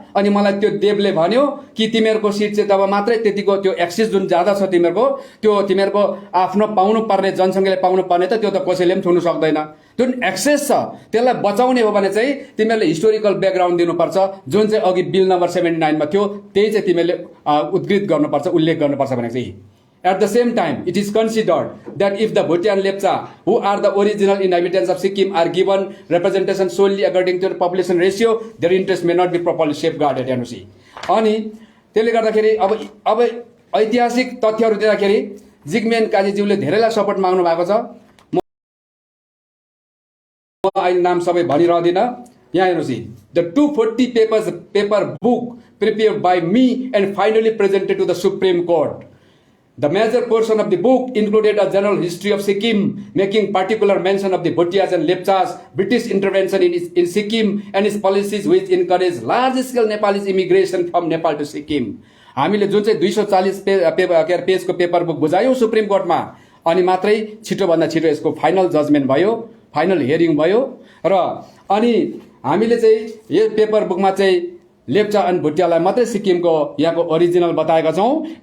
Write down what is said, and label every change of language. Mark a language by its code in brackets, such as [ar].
[ne] अनि मलाई त्यो देवले भन्यो कि तिमीहरूको सिट चाहिँ तब मात्रै त्यतिको त्यो एक्सिस जुन ज्यादा छ तिमीहरूको, त्यो तिमीहरूको आफ्नो पाउनु पर्ने जनसङ्ख्याले पाउनु पर्ने त त्यो त कसैले पनि छुनु सक्दैन। जुन एक्सेस छ त्यसलाई बचाउने हो भने चाहिँ तिमीहरूले हिस्टोरिकल ब्याकग्राउन्ड दिनुपर्छ। जुन चाहिँ अघि बिल नम्बर 79 मा थियो त्यही चाहिँ तिमीहरूले उद्धृत गर्नुपर्छ, उल्लेख गर्नुपर्छ भनेको चाहिँ। [en] At the same time, it is considered that if the Bhutia and Lepcha, who are the original inhabitants of Sikkim, are given representation solely according to the population ratio, their interests may not be properly safeguarded. [ne] अनि त्यसले गर्दाखेरि अब ऐतिहासिक तथ्यहरू दिँदाखेरि जिग्मेन काजीज्यूले धेरैलाई support माग्नु भएको छ। म अहिले नाम सबै भनिरहदिनँ। यहाँ हेर्नुहोस् [en] The 240 paper book prepared by me and finally presented to the Supreme Court. The major portion of the book included a general history of Sikkim, making particular mention of the Bhutias and Lepchas, British intervention in Sikkim, and its policies which encouraged large-scale Nepalese immigration from Nepal to Sikkim. [ne] हामीले जुन चाहिँ 240 पेजको paper book बुझायौँ supreme कोर्टमा, अनि मात्रै छिटोभन्दा छिटो यसको फाइनल जजमेन्ट भयो, फाइनल हियरिङ भयो। र अनि हामीले चाहिँ यो पेपर बुकमा चाहिँ लेप्चा अनि भुटियालाई मात्रै सिक्किमको यहाँको ओरिजिनल बताएका छौँ।